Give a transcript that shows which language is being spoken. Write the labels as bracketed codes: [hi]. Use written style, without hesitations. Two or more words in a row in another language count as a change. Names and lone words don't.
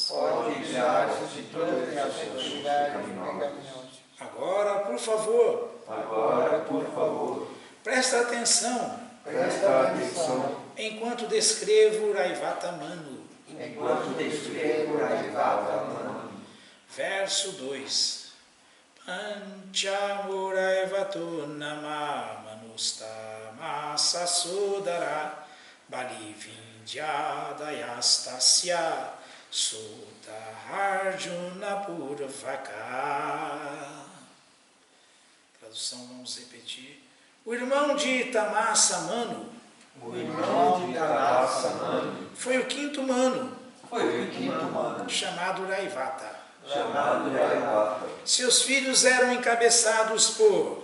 [pt] pode livrar-se de todas as atividades pecaminosas. Agora, por favor, Agora, por favor, presta atenção presta atenção enquanto descrevo Raivata Manu. enquanto descrevo Raivata Manu. Verso 2. [sa] Panchamuraivato nama manustamasa sodara balivindhyadayastasya sota arjuna purvaka. [pt] Tradução, vamos repetir. O irmão de Tamasa Manu O irmão de Tamasa Manu foi o quinto Manu, foi o quinto Manu, chamado Raivata. chamado Raivata. Seus filhos eram encabeçados por